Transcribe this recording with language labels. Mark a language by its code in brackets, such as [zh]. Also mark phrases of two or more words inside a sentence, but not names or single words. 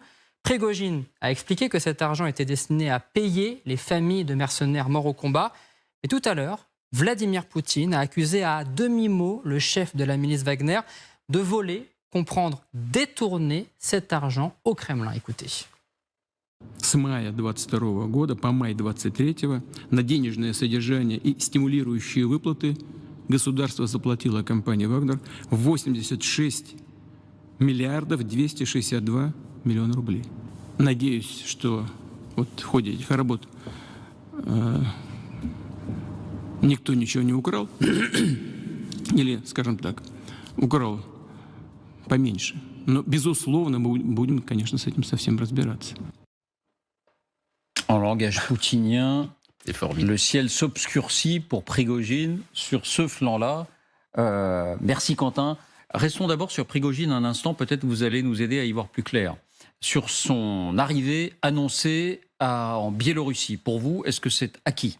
[fr] Prigojine a expliqué que cet argent était destiné à payer les familles de mercenaires morts au combat. Et tout à l'heure, Vladimir Poutine a accusé à demi-mot le chef de la milice Wagner de voler, comprendre, détourner cet argent au Kremlin. Écoutez. [ru] С мая 2022 года по май 2023 на денежное содержание и стимулирующие выплаты государство заплатило компании «Вагнер» 86 миллиардов 262 миллиона рублей. Надеюсь, что вот в ходе этих работ никто ничего не украл, или, скажем так, украл поменьше. Но, безусловно, мы будем, конечно, с этим совсем разбираться. [fr] En langage poutinien, le ciel s'obscurcit pour Prigojine sur ce flanc-là. Merci Quentin. Restons d'abord sur Prigojine un instant, peut-être vous allez nous aider à y voir plus clair. Sur son arrivée annoncée en Biélorussie, pour vous, est-ce que c'est acquis ?